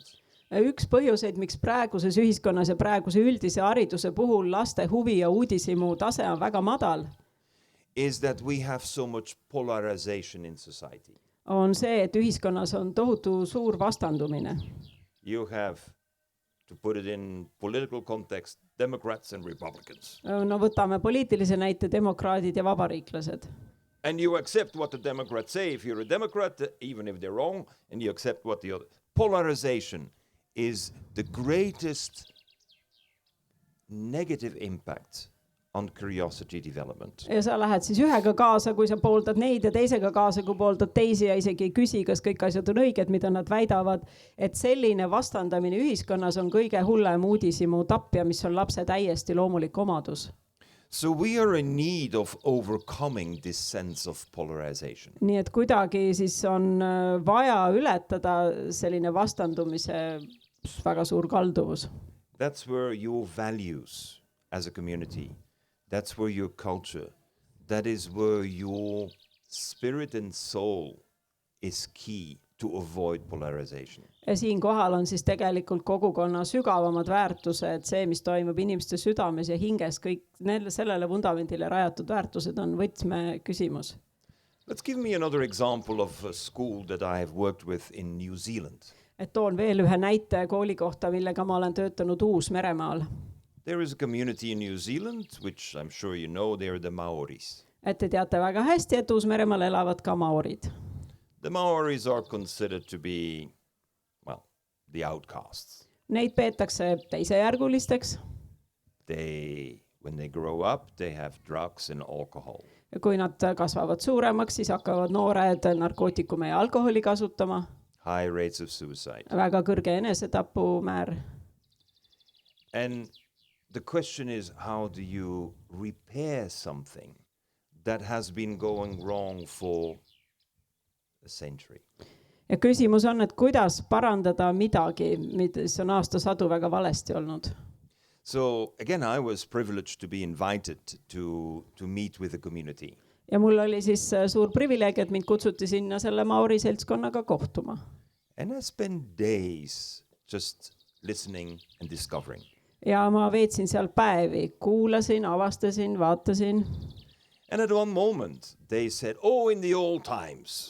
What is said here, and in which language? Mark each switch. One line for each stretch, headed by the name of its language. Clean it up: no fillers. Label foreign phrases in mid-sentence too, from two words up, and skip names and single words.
Estonian: Üks põhjuseid, miks praeguses ühiskonnas ja praeguse üldise hariduse puhul laste huvi ja uudishimu tase on väga madal,
English: is that we have so much polarization in society.
Estonian: on see, et ühiskonnas on tohutu suur vastandumine.
English: You have, to put it in political context, Democrats and Republicans.
Estonian: No võtame poliitilise näite, demokraadid ja vabariiklased.
English: And you accept what the Democrats say if you're a Democrat, even if they're wrong, and you accept what the other. Polarization is the greatest negative impact on curiosity development.
Estonian: Ja sa lähed siis ühega kaasa, kui sa pooldad neid ja teisega kaasa, kui pooldad teisi ja isegi ei küsi, kas kõik asjad on õiged, mida nad väidavad, et selline vastandamine ühiskonnas on kõige hullem uudishimu tapja, mis on lapse täiesti loomulik omadus.
English: So we are in need of overcoming this sense of polarization.
Estonian: Nii et kuidagi siis on vaja ületada selline vastandumise väga suur kalduvus.
English: That's where your values as a community, that's where your culture, that is where your spirit and soul is key to avoid polarization.
Estonian: Ja siin kohal on siis tegelikult kogukonna sügavamad väärtused, see, mis toimub inimeste südames ja hinges, kõik sellele vundamendile rajatud väärtused on võtme küsimus.
English: Let's give me another example of a school that I have worked with in New Zealand.
Estonian: Et toon veel ühe näite kooli kohta, millega ma olen töötanud Uus-Meremaal.
English: There is a community in New Zealand, which I'm sure you know, they are the Maoris.
Estonian: Et te teate väga hästi, et Uus-Meremaal elavad ka maorid.
English: The Maoris are considered to be, well, the outcasts.
Estonian: Neid peetakse teisejärgulisteks.
English: When they grow up, they have drugs and alcohol.
Estonian: Ja kui nad kasvavad suuremaks, siis hakkavad noored narkootikume ja alkoholi kasutama.
English: High rates of suicide.
Estonian: Väga kõrge enesetapumäär.
English: And the question is, how do you repair something that has been going wrong for a century?
Estonian: Ja küsimus on, et kuidas parandada midagi, mis on aastasadu väga valesti olnud.
English: So again, I was privileged to be invited to meet with the community.
Estonian: Ja mul oli siis suur privileeg, et mind kutsuti sinna selle maori seltskonnaga kohtuma.
English: And I spent days just listening and discovering.
Estonian: Ja ma veetsin seal päevi, kuulasin, avastasin, vaatasin.
English: And at one moment they said, oh, in the old times.